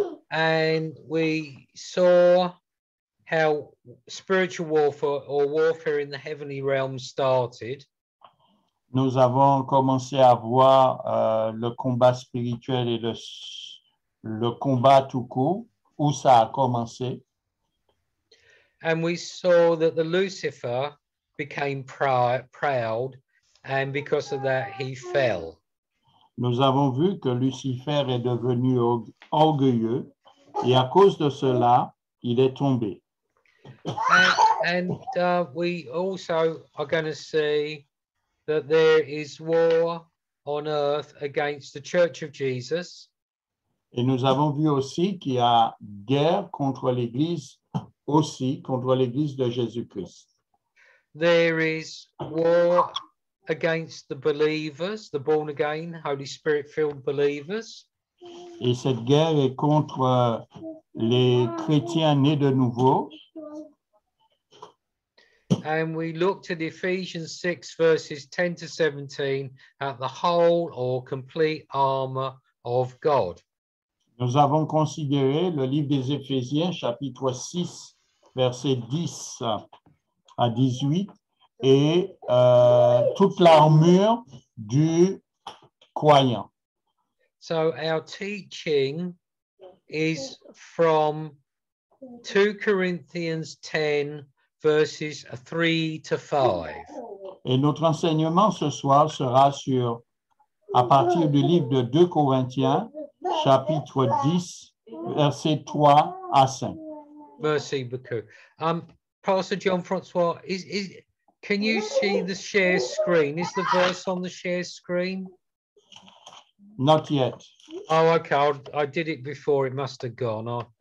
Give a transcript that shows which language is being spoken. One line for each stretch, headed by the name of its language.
English: And we saw how spiritual warfare or warfare in the heavenly realm started.
French: Nous avons commencé à voir le combat spirituel et le combat tout court, où ça a commencé.
English: And we saw that the Lucifer became proud, and because of that, he fell.
French: Nous avons vu que Lucifer est devenu orgueilleux, et à cause de cela, il est tombé.
English: And we also are going to see that there is war on earth against the Church of Jesus.
French: Et nous avons vu aussi qu'il y a guerre contre l'Église, aussi contre l'Église de Jésus-Christ.
English: There is war against the believers, the born again, Holy Spirit filled believers.
French: Et cette guerre est contre les chrétiens nés de nouveau.
English: And we looked at Ephesians 6 verses 10 to 17 at the whole or complete armor of God.
French: Nous avons considéré le livre des Éphésiens, chapitre 6, versets 10 à 18, et toute l'armure du croyant.
English: So our teaching is from 2 Corinthians 10 verses 3 to 5.
French: Et notre enseignement ce soir sera à partir du livre de 2 Corinthiens, chapitre 10, versets 3 à 5. Merci beaucoup.
English: Pastor John Francois, can you see the share screen? Is the verse on the share screen? Not yet. Oh, okay. I did it before. It must have gone.